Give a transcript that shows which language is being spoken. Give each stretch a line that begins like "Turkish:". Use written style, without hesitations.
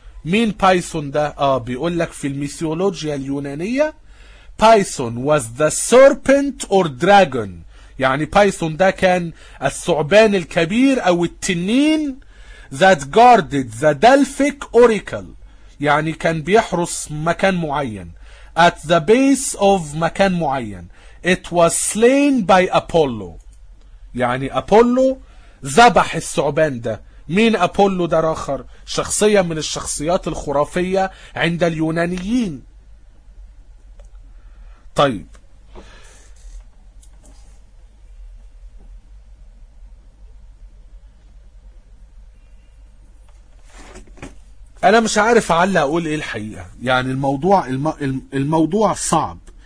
Arabic: مين بايثون ده؟ بيقول لك في الميثولوجيا اليونانية
English: Python was the serpent or dragon.
Arabic: يعني Python ده كان الثعبان الكبير أو التنين
English: that guarded the Delphic Oracle.
Arabic: يعني كان بيحرس مكان معين.
English: At the base of
Arabic: مكان معين.
English: It was slain by Apollo.
Arabic: يعني Apollo ذبح الثعبان ده. مين Apollo ده آخر؟ شخصية من الشخصيات الخرافية عند اليونانيين. طيب انا مش عارف اعلق اقول ايه الحقيقه، يعني الموضوع صعب.